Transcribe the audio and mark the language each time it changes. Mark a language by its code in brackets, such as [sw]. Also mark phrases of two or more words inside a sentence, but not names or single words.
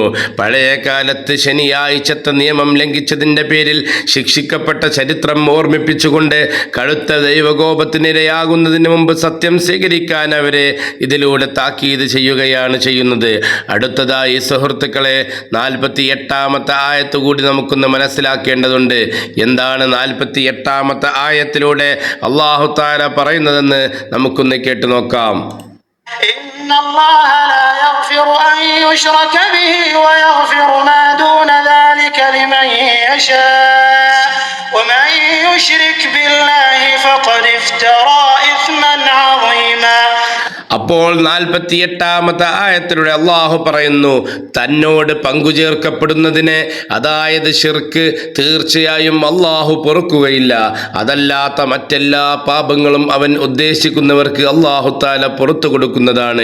[ml] പഴയ കാലത്ത് ശനിയാഴ്ചത്തെ നിയമം ലംഘിച്ചതിൻ്റെ പേരിൽ ശിക്ഷിക്കപ്പെട്ട ചരിത്രം ഓർമ്മിപ്പിച്ചുകൊണ്ട് കടുത്ത ദൈവകോപത്തിനിരയാകുന്നതിന് മുമ്പ് സത്യം സ്വീകരിക്കാൻ അവരെ ഇതിലൂടെ താക്കീത് ചെയ്യുകയാണ് ചെയ്യുന്നത്. അടുത്തതായി സുഹൃത്തുക്കളെ, 48-ാമത്തെ ആയത്ത് കൂടി നമുക്കൊന്ന് മനസ്സിലാക്കേണ്ടതുണ്ട്. ചെയ്യേണ്ടതുണ്ട്. എന്താണ് 48-ാമത്തെ ആയത്തിലൂടെ [ar] الله تعالى [ml] പറയുന്നതെന്ന് നമുക്കൊന്ന് കേട്ടു നോക്കാം. [ar] إن الله لا يغفر أن يشرك به ويغفر ما دون ذلك لمن يشاء ومن يشرك بالله فقد افترى إثما عظيما. [ml] അപ്പോൾ 48-ാമത്തെ ആയത്തിലൂടെ അള്ളാഹു പറയുന്നു, തന്നോട് പങ്കുചേർക്കപ്പെടുന്നതിനെ, അതായത് ശിർക്ക്, തീർച്ചയായും അള്ളാഹു പൊറുക്കുകയില്ല. അതല്ലാത്ത മറ്റെല്ലാ പാപങ്ങളും അവൻ ഉദ്ദേശിക്കുന്നവർക്ക് [ar] الله تعالى [ml] പുറത്തു കൊടുക്കുന്നതാണ്.